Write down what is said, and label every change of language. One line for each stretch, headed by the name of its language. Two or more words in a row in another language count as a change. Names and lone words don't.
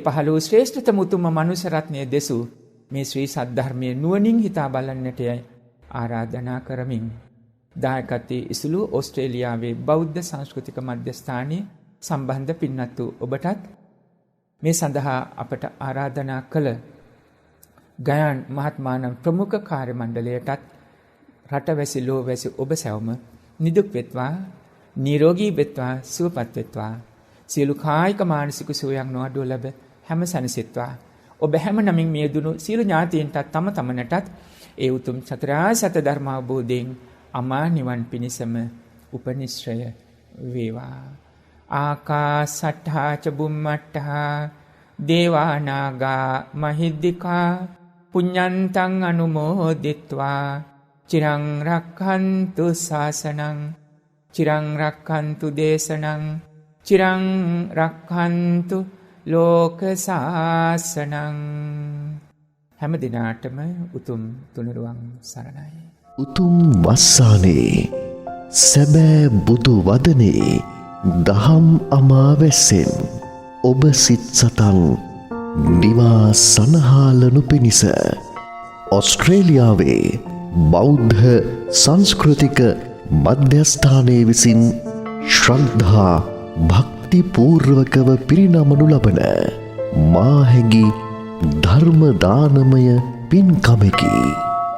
Sinhala: පහළ වූ ශ්‍රේෂ්ඨතම උතුම් මනුෂ්‍ය රත්නය දෙසූ මේ ශ්‍රී සද්ධර්මයේ නුවණින් හිතා බලන්නට ආරාධනා කරමින් දායකත්වයේ ඉසුළු ඕස්ට්‍රේලියාවේ බෞද්ධ සංස්කෘතික මධ්‍යස්ථානයේ සම්බන්ධ පින්වත් වූ ඔබටත් මේ සඳහා අපට ආරාධනා කළ ගයාන් මහත්මානම් ප්‍රමුඛ කාර්ය මණ්ඩලයටත් රටවැසි ලෝවැසි ඔබ සැවම නිදුක් වෙත්වා, නිරෝගී වෙත්වා, සුවපත් වෙත්වා. සියලු කායික මානසික සුවයක් නොඅඩුව ලැබ හැම සැනසෙත්වා. ඔබ හැම නමින් මියදුණු සියලු ඥාතීන්ටත් තම තමනටත් ඒ උතුම් චතුරාර්ය සත්‍ය ධර්ම අවබෝධයෙන් අමා නිවන් පිණිසම උපනිශ්‍රය වේවා.
Pali: ආකාසට්ඨා ච බුම්මට්ඨා දේවා නාග මහිද්దికා පුඤ්ඤන්තං අනුමෝදිත්වා චිරං රක්ඛන්තු ශාසනං චිරං රක්ඛන්තු දේශනං චිරං රක්ඛන්තු ලෝක සාසනං.
Sinhala: හැම දිනාටම උතුම් තුනුරුවන් සරණයි. උතුම් වස්සානේ සැබෑ බුදු වදනේ දහම් අමාවැස්සෙන් ඔබ සිත් සතන් නිවා සනහාලනු පිණිස ඔස්ට්‍රේලියාවේ බෞද්ධ සංස්කෘතික මධ්‍යස්ථානයේ විසින් ශ්‍රද්ධා භක්ති පූර්වකව පිරිනමනු ලබන මාහැඟි ධර්ම දානමය පින්කමකි.